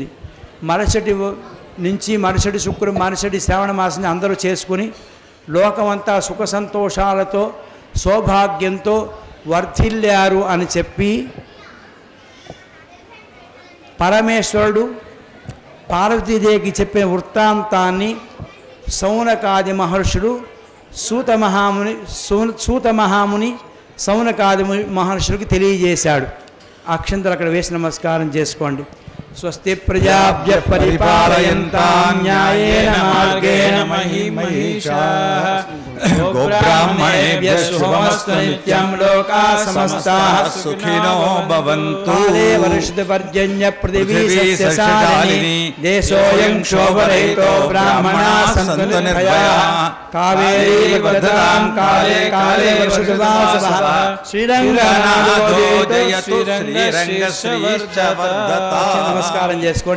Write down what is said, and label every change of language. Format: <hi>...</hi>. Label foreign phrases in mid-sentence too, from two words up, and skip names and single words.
<te>మరుసటి శ్రావణ మాసాన్ని అందరూ చేసుకుని లోకమంతా సుఖ సంతోషాలతో సౌభాగ్యంతో వర్ధిల్లారు అని చెప్పి పరమేశ్వరుడు పార్వతీదేవికి చెప్పిన వృత్తాంతాన్ని సౌనకాది మహర్షులు సూత మహాముని సౌనకాది మహర్షులకు తెలియజేశాడు. అక్షంతలు అక్కడ వేసి నమస్కారం చేసుకోండి.</te> <sa>స్వస్తి ప్రజాభ్య పరిపాలయంతాం న్యాయేన మార్గేణ మహీమహీషాః గోబ్రాహ్మణేభ్యः శుభమస్తు నిత్యం లోకాः సమస్తాः సుఖినో భవంతు. కాలే వర్షిత పర్జన్య పృథివీ పృథివీ సస్యశాలిని సస్యశాలిని దేశోయం క్షోభరహితో బ్రాహ్మణాः సంతు నిర్భయాः కావేరీ వర్ధతాం కాలే కాలే వర్షతు వాసవః శ్రీరంగనాథో జయతు</sa> <te>నమస్కారం చేసుకోండి.</te>